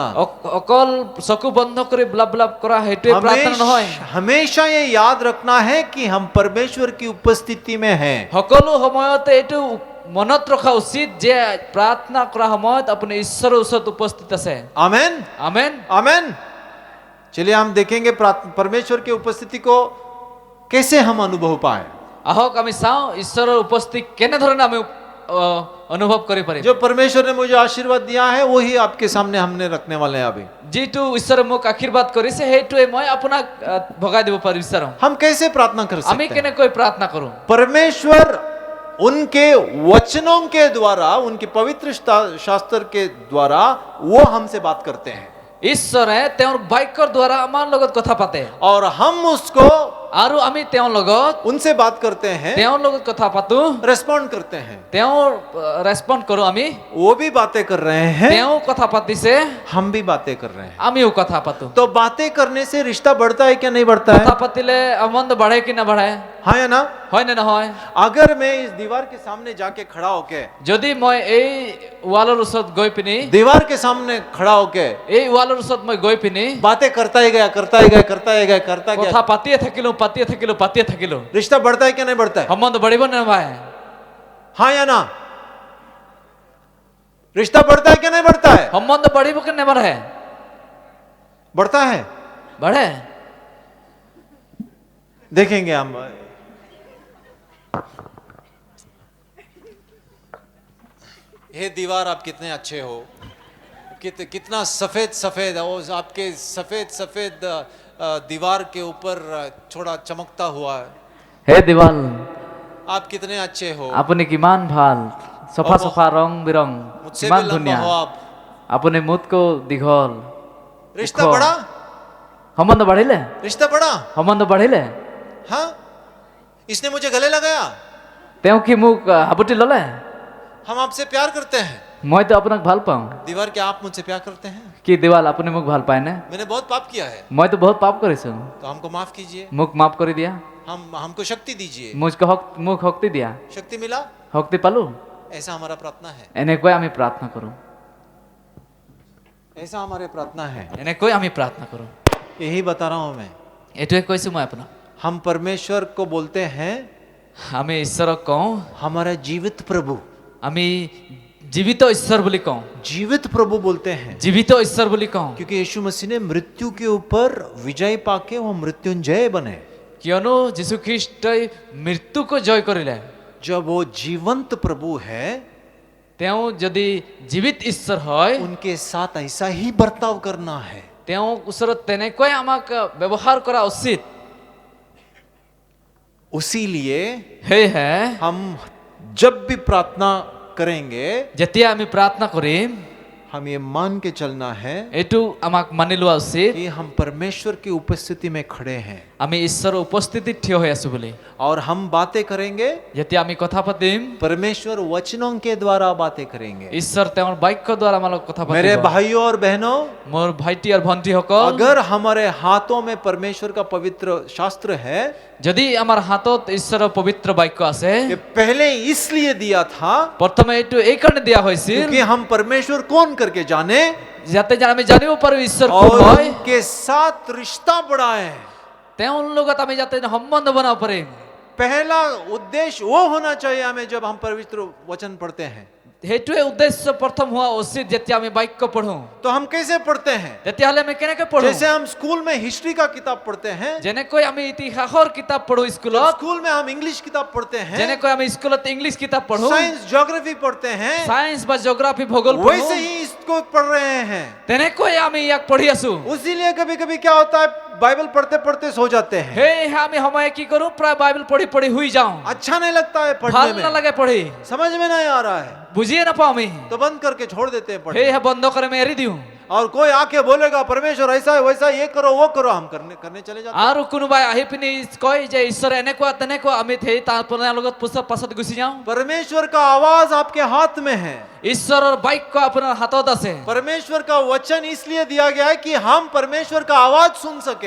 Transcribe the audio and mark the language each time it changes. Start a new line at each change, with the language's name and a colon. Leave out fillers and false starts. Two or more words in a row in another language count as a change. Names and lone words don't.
Assamese: অকল চকু বন্ধ কৰি ব্লাব ব্লাব কৰা সেইটোৱে প্ৰাৰ্থনা নহয়
Hindi: हमेशा ये याद रखना है कि हम परमेश्वर की उपस्थिति में हैं।
Assamese: সকলো সময়তে এইটো মনত ৰখা উচিত যে প্ৰাৰ্থনা কৰা সময়ত আপুনি ঈশ্বৰৰ ওচৰত উপস্থিত আছে
Hindi: आमेन
Assamese: আমেন
Hindi: आमेन। चलिए हम देखेंगे परमेश्वर की उपस्थिति को कैसे हम अनुभव पाए।
Assamese: আহক আমি চাওঁ ঈশ্বৰৰ উপস্থিতি কেনেধৰণে আমি অনুভৱ কৰি পাৰিম
Hindi: जो परमेश्वर ने मुझे आशीर्वाद दिया है वही आपके सामने हमने रखने वाले हैं अभी।
Assamese: যিটো ঈশ্বৰে মোক আশীৰ্বাদ কৰিছে সেইটোৱে মই আপোনাক ভগাই দিব পাৰো ঈশ্বৰক
Hindi: हम कैसे प्रार्थना कर
Assamese: আমি
Hindi: सकते हैं?
Assamese: কেনেকৈ প্ৰাৰ্থনা কৰো
Hindi: परमेश्वर उनके वचनों के द्वारा, उनके पवित्र शास्त्र के द्वारा वो हमसे बात करते हैं
Assamese: ঈশ্বৰে তেওঁৰ বাক্যৰ দ্বাৰা আমাৰ লগত কথা পাতে
Hindi: और हम उसको
Assamese: আৰু আমি তেওঁৰ লগত
Hindi: उनसे बात करते हैं,
Assamese: তেওঁৰ লগত কথা পাতো
Hindi: रेस्पॉन्ड करते हैं।
Assamese: তেওঁৰ ৰেছপন্ড কৰো আমি
Hindi: वो भी बातें कर रहे हैं,
Assamese: তেওঁ কথা पातिছে
Hindi: हम भी बातें कर रहे हैं।
Assamese: আমিও কথা পাতো
Hindi: तो बातें करने से रिश्ता बढ़ता है क्या नहीं बढ़ता
Assamese: কথা
Hindi: है?
Assamese: পাতিলে সম্বন্ধ বাঢ়ে কি নবাঢ়ে
Hindi: हाँ या ना?
Assamese: হয় নে নহয়
Hindi: अगर मैं इस दीवार के सामने जाके खड़ा होके,
Assamese: যদি মই এই ৱালৰ ওচৰত গৈ পিনি
Hindi: दीवार के सामने खड़ा होके
Assamese: এই ৱালৰ ওচৰত মই গৈ পিনি
Hindi: बातें करता ही गया करता ही गया करता ही गया करता
Assamese: কথা
Hindi: गया,
Assamese: পাতিয়ে থাকিলো
Hindi: रिश्ता बढ़ता है क्या नहीं बढ़ता है?
Assamese: সম্বন্ধ বাঢ়িব নে নবাঢ়ে
Hindi: हाँ या ना? रिश्ता बढ़ता है क्या नहीं बढ़ता है?
Assamese: সম্বন্ধ বাঢ়িব কি নবাঢ়ে
Hindi: बढ़ता है।
Assamese: বাঢ়ে
Hindi: देखेंगे हम। ये दीवार आप कितने अच्छे हो, कितना सफेद सफेद है, वो आपके सफेद सफेद दीवार के ऊपर थोड़ा चमकता हुआ है।
Assamese: হে দিৱাল
Hindi: आप कितने अच्छे हो,
Assamese: আপুনি কিমান ভাল চফা হ'ব। চফা ৰং বিৰং
Hindi: मुझसे
Assamese: কিমান
Hindi: भी लंबा
Assamese: ধুনীয়া
Hindi: हो आप।
Assamese: আপুনি মোতকৈ দীঘল
Hindi: रिश्ता देखो। बढ़ा,
Assamese: সম্বন্ধ বাঢ়িলে
Hindi: रिश्ता बढ़ा।
Assamese: সম্বন্ধ বাঢ়িলে
Hindi: हाँ, इसने मुझे गले लगाया,
Assamese: তেওঁ কি মোক হাবুটি ল'লে
Hindi: हम आपसे प्यार करते हैं।
Assamese: মইতো আপোনাক ভাল পাওঁ
Hindi: दीवार क्या आप मुझसे प्यार करते हैं?
Assamese: কি দিৱাল আপুনি মোক ভাল পায়নে
Hindi: मैंने बहुत पाप किया है,
Assamese: মইতো বহুত পাপ কৰিছো
Hindi: तो हमको माफ कीजिए,
Assamese: মোক মাফ কৰি দিয়া
Hindi: हमको शक्ति दीजिए।
Assamese: মোক শক্তি দিয়া
Hindi: शक्ति मिला,
Assamese: শক্তি পালো
Hindi: ऐसा हमारा प्रार्थना है,
Assamese: এনেকৈ আমি প্ৰাৰ্থনা কৰো
Hindi: ऐसा हमारे प्रार्थना है।
Assamese: এনেকৈ আমি প্ৰাৰ্থনা কৰো
Hindi: यही बता रहा हूं मैं।
Assamese: এইটোৱে কৈছো মই আপোনাক
Hindi: हम परमेश्वर को बोलते हैं
Assamese: আমি ঈশ্বৰক কওঁ
Hindi: हमारा जीवित प्रभु।
Assamese: আমি জীৱিত ঈশ্বৰ বুলি কওঁ
Hindi: जीवित प्रभु बोलते हैं
Assamese: জীৱিত ঈশ্বৰ বুলি কওঁ
Hindi: क्योंकि यीशु मसीह ने मृत्यु के ऊपर विजय पाके वो मृत्युंजय बने।
Assamese: কিয়নো যীশু খ্ৰীষ্টই মৃত্যুকো জয় কৰিলে
Hindi: जब वो जीवंत प्रभु है,
Assamese: তেওঁ যদি জীৱিত ঈশ্বৰ হয়
Hindi: उनके साथ ऐसा ही बर्ताव करना है।
Assamese: তেওঁ ওচৰত তেনেকৈ আমাক ব্যৱহাৰ কৰা উচিত
Hindi: उसीलिए
Assamese: সেয়েহে
Hindi: हम जब भी प्रार्थना करेंगे,
Assamese: যেতিয়া আমি প্ৰাৰ্থনা কৰিম
Hindi: हम ये मान के चलना है
Assamese: এইটো আমাক মানি লোৱা উচিত
Hindi: कि हम परमेश्वर की उपस्थिति में खड़े हैं
Assamese: আমি ঈশ্বৰৰ উপস্থিতিত থিয় হৈ আছো বুলি
Hindi: और हम बातें करेंगे,
Assamese: যেতিয়া আমি কথা পাতিম
Hindi: परमेश्वर वचनों के द्वारा बातें करेंगे।
Assamese: ঈশ্বৰ তেওঁৰ বাক্যৰ দ্বাৰা আমাৰ লগত কথা
Hindi: मेरे
Assamese: পাতিব
Hindi: भाइयों और बहनों,
Assamese: মোৰ ভাইটি আৰু ভণ্টিসকল
Hindi: अगर हमारे हाथों में परमेश्वर का पवित्र शास्त्र है,
Assamese: যদি আমাৰ হাতত ঈশ্বৰৰ পবিত্ৰ বাক্য আছে
Hindi: ये पहले इसलिए दिया था
Assamese: প্ৰথমে এইটো এই কাৰণে দিয়া হৈছিল
Hindi: क्योंकि हम परमेश्वर कौन करके जाने
Assamese: যাতে আমি জানিব পাৰো ঈশ্বৰ কোন
Hindi: और
Assamese: হয়
Hindi: उनके साथ रिश्ता बढ़ाएं।
Assamese: তেওঁৰ লগত আমি যাতে সম্বন্ধ বনাব পাৰিম
Hindi: पहला उद्देश्य वो होना चाहिए हमें जब हम पवित्र वचन पढ़ते हैं।
Assamese: সেইটোৱে উদ্দেশ্য প্ৰথম হোৱা উচিত যেতিয়া আমি বাক্য পঢ়ো
Hindi: तो हम कैसे पढ़ते हैं?
Assamese: তেতিয়াহ'লে আমি কেনেকৈ পঢ়ো
Hindi: जैसे हम स्कूल में हिस्ट्री का किताब पढ़ते हैं,
Assamese: যেনেকৈ আমি ইতিহাসৰ কিতাপ পঢ়ো স্কুলত
Hindi: स्कूल में हम इंग्लिश किताब पढ़ते हैं,
Assamese: যেনেকৈ আমি স্কুলত ইংলিছ কিতাপ পঢ়ো
English: science geography
Hindi: पढ़ते हैं,
Assamese: সায়েন্স বা জিঅ'গ্ৰাফি ভূগোল পঢ়ো
Hindi: वैसे ही इसको पढ़ रहे हैं।
Assamese: তেনেকৈ আমি ইয়াক পঢ়ি আছো
Hindi: उसीलिए कभी कभी क्या होता है, बाइबल पढ़ते पढ़ते सो जाते हैं।
Assamese: সেয়েহে আমি সময়ে কি কৰো প্ৰায় বাইবেল পঢ়ি পঢ়ি শুই যাওঁ
Hindi: अच्छा नहीं लगता है
Assamese: ভাল
Hindi: पढ़ने में,
Assamese: নালাগে পঢ়ি
Hindi: समझ में नहीं आ रहा है,
Assamese: বুজিয়ে নাপাওঁ আমি
Hindi: तो बंद करके छोड़ देते हैं पढ़ने।
Assamese: সেয়েহে বন্ধ কৰি আমি এৰি দিওঁ
Hindi: और कोई आके बोलेगा परमेश्वर ऐसा है वैसा, ये करो वो करो, हम करने चले जाते हैं।
Assamese: আৰু কোনোবাই আহি পিনি কয় যে ঈশ্বৰ এনেকুৱা তেনেকুৱা আমি সেই তাৰ লগত পাছত গুচি যাওঁ
Hindi: परमेश्वर का आवाज आपके हाथ में है।
Assamese: ঈশ্বৰৰ বাক্য আপোনাৰ হাতত আছে
Hindi: परमेश्वर का वचन इसलिए दिया गया है कि हम परमेश्वर का आवाज सुन सकें